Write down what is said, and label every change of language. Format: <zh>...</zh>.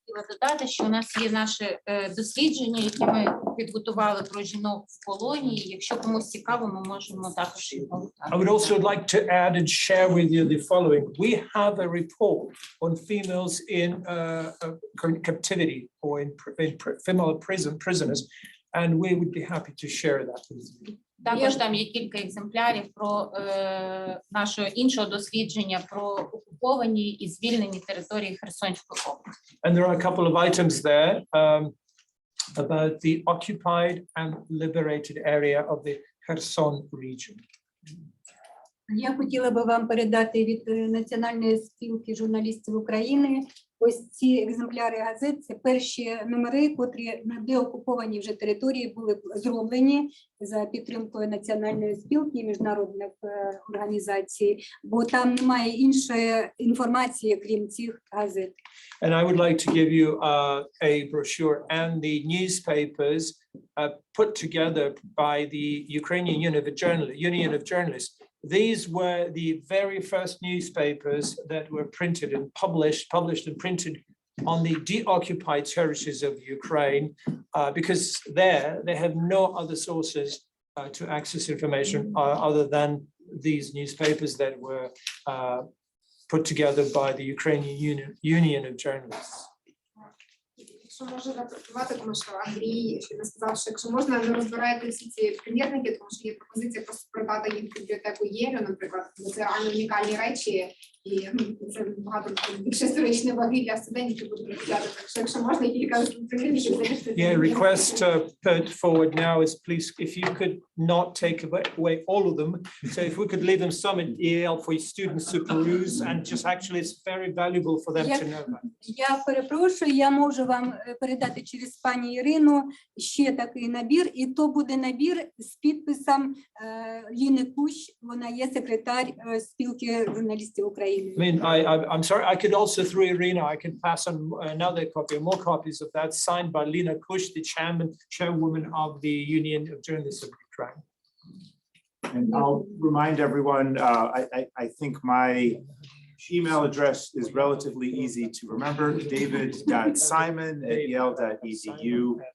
<uk>Додати, що у нас є наше дослідження, яке ми підготували про жінок в полоні. Якщо комусь цікаво, ми можемо також його.</uk> <en>I would also like to add and share with you the following. We have a report on females in captivity or in female prisoners, and we would be happy to share that with you.</en> <uk>Також там є кілька екземплярів про нашого іншого дослідження про окуповані і звільнені території Херсонської області.</uk> <en>And there are a couple of items there about the occupied and liberated area of the Kherson region.</en> <uk>Я хотіла би вам передати від Національної спілки журналістів України ось ці екземпляри газет. Це перші номери, котрі на деокупованій вже території були зроблені за підтримкою Національної спілки і міжнародних організацій, бо там немає іншої інформації, крім цих газет.</uk> <en>And I would like to give you a brochure and the newspapers put together by the Ukrainian Union of Journalists. These were the very first newspapers that were printed and published and printed on the deoccupied territories of Ukraine, because they have no other sources to access information other than these newspapers that were put together by the Ukrainian Union of Journalists.</en> <uk>Якщо можна запропонувати, тому що Андрій ще сказав, що якщо можна, не розбирайте всі ці примірники, тому що є пропозиція просто продати їх в бібліотеку Єлю, наприклад, бо це реально унікальні речі, і це багато більше історичної ваги для студентів, які будуть розглядати. Так що якщо можна, кілька примірників залишити.</uk> <en>Yeah, request put forward now is please, if you could not take away all of them, so if we could leave them some in EL for students to peruse, and just actually it's very valuable for them to know that.</en> <uk>Я перепрошую, я можу вам передати через пані Ірину ще такий набір, і то буде набір з підписом Ліни Кущ, вона є секретар спілки журналістів України.</uk> <en>I mean, I'm sorry, I could also, through Irina, I could pass on another copy, more copies of that, signed by Lina Kush, the chairwoman of the Union of Journalists of Ukraine. And I'll remind everyone, I think my email address is relatively easy to remember, david.simon@yale.edu.</en>